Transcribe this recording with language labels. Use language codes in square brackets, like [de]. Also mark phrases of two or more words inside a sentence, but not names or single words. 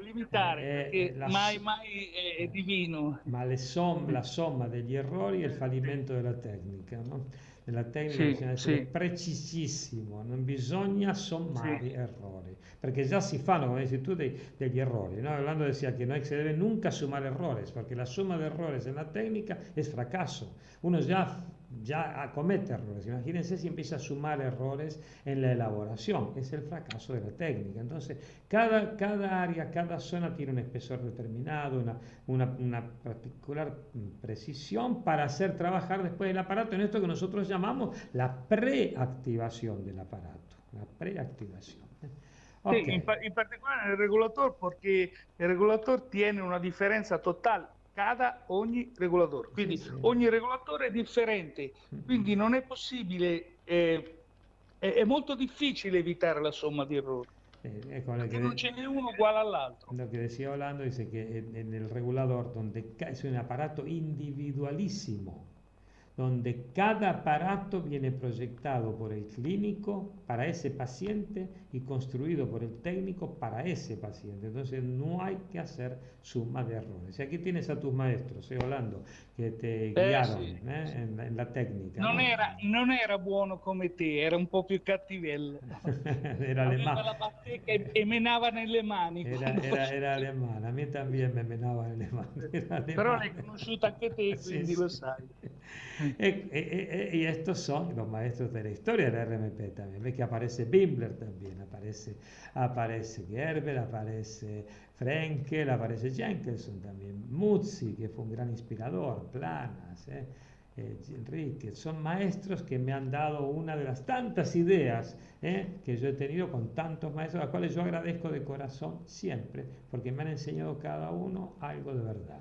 [it] Limitare, perché la, mai, mai è divino. ma la somma degli errori è il fallimento della tecnica, no? Nella tecnica Sì, bisogna essere sì, precisissimo, non bisogna sì, sommare errori, perché già si fanno, come dici tu, degli errori, [es] ¿no? Hablando decía que no se debe nunca sumar errores, porque la suma de errores en la técnica es fracaso. Uno ya comete errores. Imagínense si empieza a sumar errores en la elaboración, es el fracaso de la técnica. Entonces, cada área, cada zona tiene un espesor determinado, una particular precisión para hacer trabajar después el aparato en esto que nosotros llamamos la preactivación del aparato. La preactivación. [it] sì, Ok, in particolare nel regolator, perché il regolator tiene una differenza totale cada ogni regolatore, sì, quindi sì. ogni regolatore è differente, quindi non è possibile, è molto difficile evitare la somma di errori, Ecco, perché non ce n'è uno uguale all'altro. [es] lo que decía Orlando dice que en el regulador, donde es un aparato individualísimo, donde cada aparato viene proyectado por el clínico para ese paciente y construido por el técnico para ese paciente. Entonces no hay que hacer suma de errores. Y aquí tienes a tus maestros, Orlando, que te guiaron [it] Sì, sì. [es] en la técnica, ¿no? [it] Non era buono come te, era un po' più cattivello. [es] Era [it] Aveva [es] alemán. [it] la bacchetta e menava nelle mani quando [es] Era [it] faceva. [es] alemán, a mí también me menaban en alemán, era [it] Però [es] alemán. [it] l'hai conosciuta anche te, [es] Sí, [it] quindi [es] sí. [it] lo sai. [es] Y estos son los maestros de la historia del RMP también. Ves que aparece Bimbler también, aparece Gerber, aparece Frenkel, aparece Jenkinson también, Muzzi, que fue un gran inspirador, Planas, Enrique, son maestros que me han dado una de las tantas ideas que yo he tenido con tantos maestros, a los cuales yo agradezco de corazón siempre, porque me han enseñado cada uno algo de verdad.